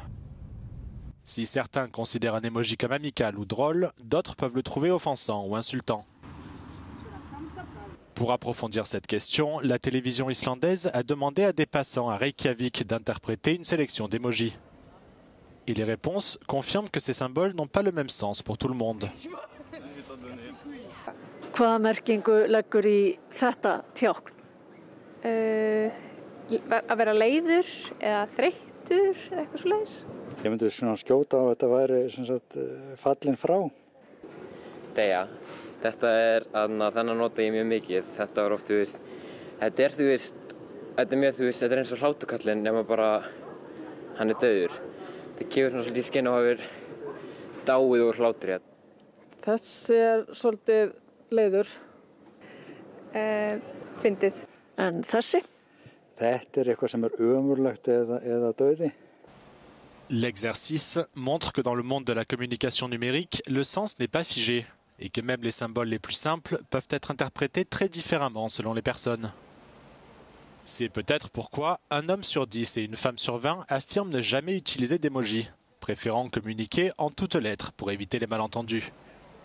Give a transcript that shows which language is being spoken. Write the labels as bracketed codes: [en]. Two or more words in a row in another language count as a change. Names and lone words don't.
[fr] Si certains considèrent un emoji comme amical ou drôle, d'autres peuvent le trouver offensant ou insultant. Pour approfondir cette question, la télévision islandaise a demandé à des passants à Reykjavik d'interpréter une sélection d'emojis. Et les réponses confirment que ces symboles n'ont pas le même sens pour tout le monde. [is] Hvaða merkingu leggur í þetta tákn? Að vera leiður eða þreyttur eða eitthvað svoleiðis. Ég myndi svona skjóta á að þetta væri sem sagt fallin frá. Deyja. Þetta þennan nota ég mjög mikið. Þetta var oft, þetta er mjög, þetta er eins og hlátukallinn nema bara hann er dauður. Það gefur svona svolítið skinn á að hafa dáið úr hlátri. Þessi er svolítið leiður. Fyndið. En þessi? Þetta er eitthvað sem er ömurlegt eða dauði. [fr] L'exercice montre que dans le monde de la communication numérique, le sens n'est pas figé et que même les symboles les plus simples peuvent être interprétés très différemment selon les personnes. C'est peut-être pourquoi un homme sur 10 et une femme sur 20 affirment ne jamais utiliser d'emoji, préférant communiquer en toutes lettres pour éviter les malentendus.